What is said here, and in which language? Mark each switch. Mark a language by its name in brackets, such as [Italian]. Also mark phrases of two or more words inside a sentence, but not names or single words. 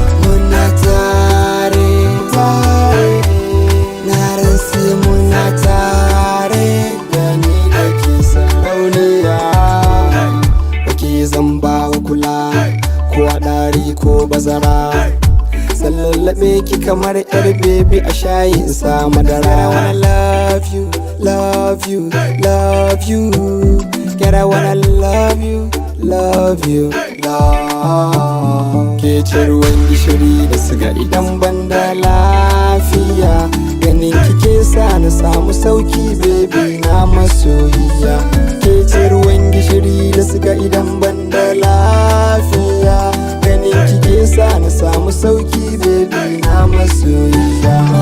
[Hausa] Muna tare, tare, na rantse muna tare, da ni da ke sarauniya. Wake zan ba wa kula, ko a ɗari ko bazara. Zan lallaɓe ki kamar yar bebi a shayi in sa madara. [English] I wanna love you, love you, love you. Girl, I wanna love you, love you, love. [Hausa] Ke ce ruwan gishiri da siga idan ban da lafiya. Ganin ki ke sa na samu sauki, baby na masoyiya. Ke ce ruwan gishiri da siga idan ban da lafiya. Ganin ki ke sa na samu sauki, baby na masoyiya.